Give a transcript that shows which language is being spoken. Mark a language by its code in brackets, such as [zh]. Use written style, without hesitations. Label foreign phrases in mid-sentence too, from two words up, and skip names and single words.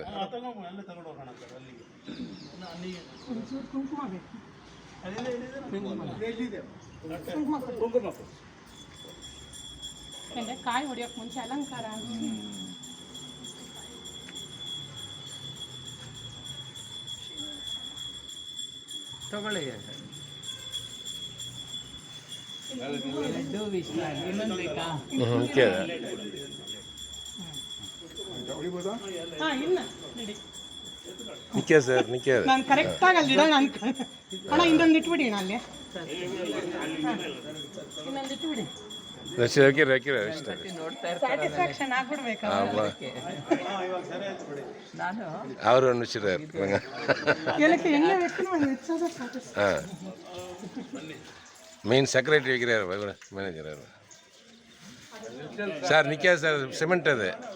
[ta] அது [kn] ಕುಂಕುಮ ಬೇಕು. ಯಾಕಂದ್ರೆ ಕಾಯಿ ಹೊಡಿಯೋಕೆ ಮುಂಚೆ ಅಲಂಕಾರ ತಗೊಳ್ಳಿ. ಇನ್ನೊಂದು ಬೇಕಾ? ಇಲ್ಲ ನಡಿ. [ta] நிற்காது சார், நிற்காது. [kn] ನಾನು ಕರೆಕ್ಟಾಗಿ ಅಲ್ಲಿ ಇಡೋಣ ಅನ್ಕೊಂಡು. ಅಣ್ಣ ಇನ್ನೊಂದು ಇಟ್ಬಿಡಿ ಅಲ್ಲಿ, ಇನ್ನೊಂದು ಇಟ್ಬಿಡಿ. ಸ್ಯಾಟಿಸ್ಫ್ಯಾಕ್ಷನ್ ಆಗ್ಬಿಡ್ಬೇಕು. ನಾನು [ta] அவர் ஒன்று வச்சுருக்காரு. எனக்கு என்ன வைக்கணும் வச்சாதான் சாட்டிஸ்ஃபை. [en] main secretary [ta] வைக்கிறார் மேனேஜர். சார் நிற்காது சார், சிமெண்ட் அது.